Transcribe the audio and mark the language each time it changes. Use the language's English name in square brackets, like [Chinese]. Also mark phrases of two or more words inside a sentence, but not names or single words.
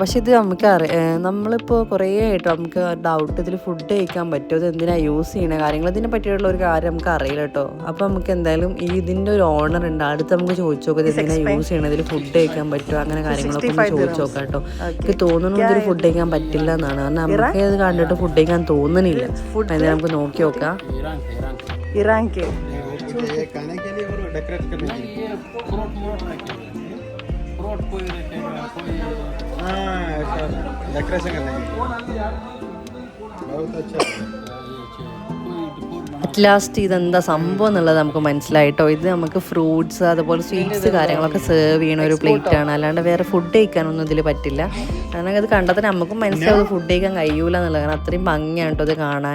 [Malayalam] പക്ഷേ ഇത് നമുക്ക് നമ്മളിപ്പോൾ കുറേ ആയിട്ട് നമുക്ക് ഡൗട്ട്, ഇതിൽ ഫുഡ് കഴിക്കാൻ പറ്റുമോ, ഇത് എന്തിനാണ് യൂസ് ചെയ്യുന്ന കാര്യങ്ങൾ, ഇതിനെ പറ്റിയിട്ടുള്ള ഒരു കാര്യം നമുക്ക് അറിയില്ല കേട്ടോ. അപ്പോൾ നമുക്ക് എന്തായാലും ഇതിൻ്റെ ഒരു ഓണർ ഉണ്ട്, അടുത്ത് നമുക്ക് ചോദിച്ചു നോക്കാം ഇത് എന്തിനാണ് യൂസ് ചെയ്യണത്, ഇതിൽ ഫുഡ് കഴിക്കാൻ പറ്റുമോ, അങ്ങനെ കാര്യങ്ങളൊക്കെ ഒന്ന് ചോദിച്ചു നോക്കാം കേട്ടോ. എനിക്ക് തോന്നുന്നു ഇതിൽ ഫുഡ് കഴിക്കാൻ പറ്റില്ല എന്നാണ്. കാരണം നമുക്ക് അത് കണ്ടിട്ട് ഫുഡ് കഴിക്കാൻ തോന്നുന്നില്ല. എന്തായാലും നമുക്ക് നോക്കി നോക്കാം. [Hindi] डेकोरेशन करने बहुत अच्छा [English] at last [Malayalam] ഇതെന്താ സംഭവം എന്നുള്ളത് നമുക്ക് മനസ്സിലായിട്ടോ. ഇത് നമുക്ക് ഫ്രൂട്ട്സ് അതുപോലെ സ്വീറ്റ്സ് കാര്യങ്ങളൊക്കെ സെർവ് ചെയ്യണ ഒരു പ്ലേറ്റാണ്. അല്ലാണ്ട് വേറെ ഫുഡ് കഴിക്കാനൊന്നും ഇതിൽ പറ്റില്ല. കാരണം അത് കണ്ടാൽ തന്നെ നമുക്കും മനസ്സിലാവും ഫുഡ് കഴിക്കാൻ കഴിയൂല എന്നുള്ളത്. കാരണം അത്രയും ഭംഗിയാണ് കേട്ടോ ഇത് കാണാൻ.